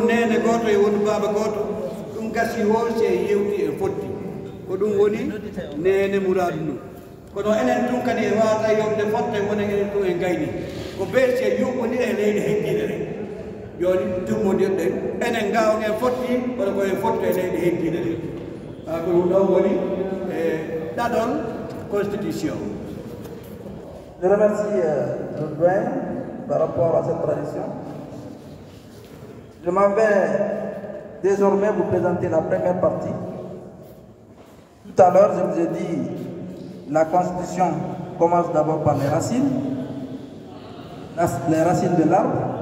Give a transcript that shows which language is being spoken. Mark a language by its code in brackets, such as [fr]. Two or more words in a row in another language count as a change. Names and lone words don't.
[ff] nene goto e wonu baaba goto ɗum gasi ho se yewti e fotti ko ɗum woni nene mouradu ndu kono enen ɗum kadi e wawata yewde fotte wonen enen ɗum en gayni ko beese yuɓɓodiri e leydi heddiɗe ɗe joni tummodirɗen enen gawn en fotti wala koye fotti e leydi heddiɗe ɗe ko ɗum ɗon woni e ɗaɗol constitution. [fr] Je remercie le doyen par rapport à cette tradition. Je m'en vais désormais vous présenter la première partie. Tout à l'heure, je vous ai dit, la Constitution commence d'abord par les racines de l'arbre.